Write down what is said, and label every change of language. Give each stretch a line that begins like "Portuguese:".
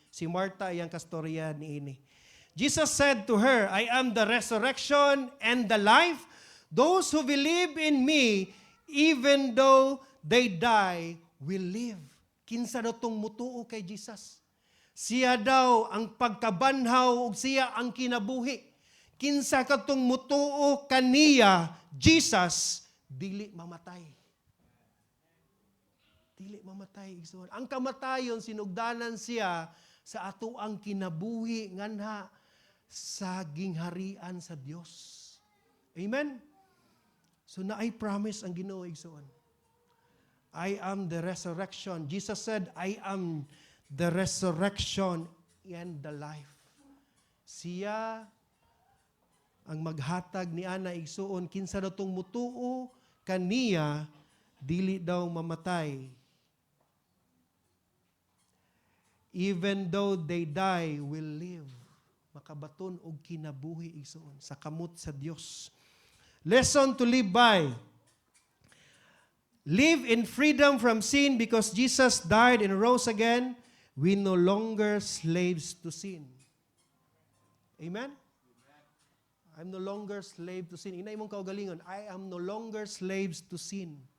Cebuano: Si Martha iyang kastorya niini.
English: Jesus said to her, I am the resurrection and the life. Those who believe in me, even though they die, will live.
Cebuano: Kinsa daw tong mutuo kay Jesus? Siya daw ang pagkabanhaw ug siya ang kinabuhi. Kinsa katong mutuo kaniya, Jesus, dili mamatay. Dili mamatay, igsoon. Ang kamatayon, sinugdanan siya sa ato ang kinabuhi nganha sa gingharian sa Dios. Amen? So na I promise ang Ginoo igsoon.
English: I am the resurrection. Jesus said, I am the resurrection and the life.
Cebuano: Siya ang maghatag ni ana igsoon kinsa daw tong mutuo kaniya dili daw mamatay.
English: Even though they die, will live.
Cebuano: Makabaton og kinabuhi igsoon sa kamot sa Dios.
English: Lesson to live by. Live in freedom from sin because Jesus died and rose again. We no longer slaves to sin. Amen? I'm no longer slave to sin.
Cebuano: Inay mong kaugalingon,
English: I am no longer slaves to sin.